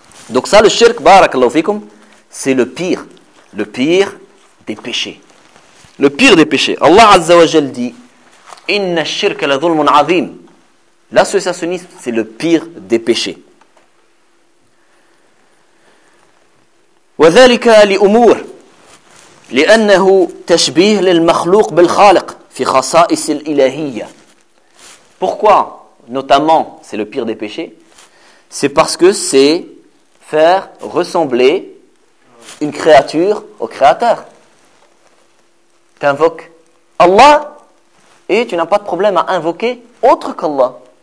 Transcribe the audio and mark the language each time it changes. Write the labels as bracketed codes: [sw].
[fr] Donc ça, le shirk, barakallahu fikum, c'est le pire des péchés. Le pire des péchés. [ar] Allah Azza wa Jal [fr] dit, [ar] inna shirk la dhulmun azim. [fr] L'associationnisme, c'est le pire des péchés. [ar] وذلك لأمور لأنه تشبيه للمخلوق بالخالق في خصائص الإلهية. [fr] Pourquoi, notamment, c'est le pire des péchés? C'est parce que c'est faire ressembler une créature au Créateur. T'invoques Allah et tu n'as pas de problème à invoquer autre qu'Allah.